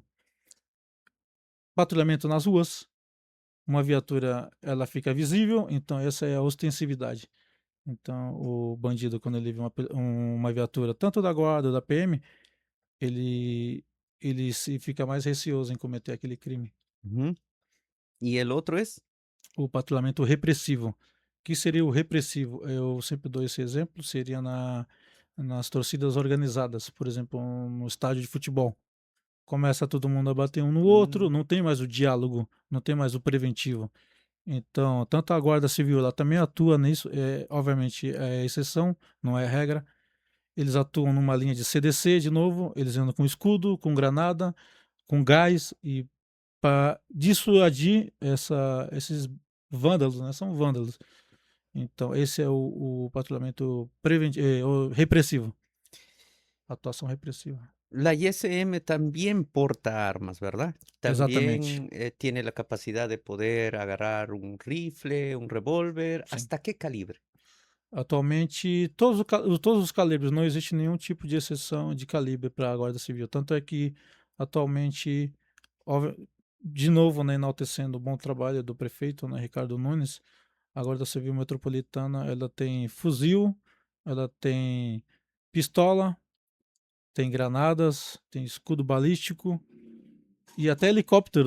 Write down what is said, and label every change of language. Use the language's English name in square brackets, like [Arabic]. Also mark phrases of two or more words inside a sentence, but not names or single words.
[Portuguese] Patrulhamento nas ruas. Uma viatura ela fica visível, então essa é a ostensividade. Então o bandido quando ele vê uma viatura tanto da guarda ou da PM, ele ele se fica mais receoso em cometer aquele crime. [Spanish] Ujú. ¿Y el otro es? [Portuguese] O patrulhamento repressivo, que seria o repressivo? Eu sempre dou esse exemplo, seria nas torcidas organizadas, por exemplo, no estádio de futebol. Começa todo mundo a bater um no outro, Mm, não tem mais o diálogo, não tem mais o preventivo. Então, tanto a Guarda Civil, ela também atua nisso, obviamente é exceção, não é regra. Eles atuam numa linha de CDC, de novo, eles andam com escudo, com granada, com gás e para dissuadir esses vândalos, né? São vândalos. Então, esse é o patrulhamento o repressivo, atuação repressiva. [Spanish] La ISM también porta armas, ¿verdad? [Portuguese] Exatamente, [Spanish] También tiene la capacidad de poder agarrar un rifle, un revólver. [Portuguese] sim. [Spanish] ¿Hasta qué calibre? [Portuguese] Atualmente, todos os calibres, não existe nenhum tipo de exceção de calibre para a Guarda Civil. Tanto é que, atualmente, de novo, né, enaltecendo o bom trabalho do prefeito, né, Ricardo Nunes, a Guarda Civil Metropolitana, ela tem fuzil, ela tem pistola, tem granadas, tem escudo balístico e até helicóptero.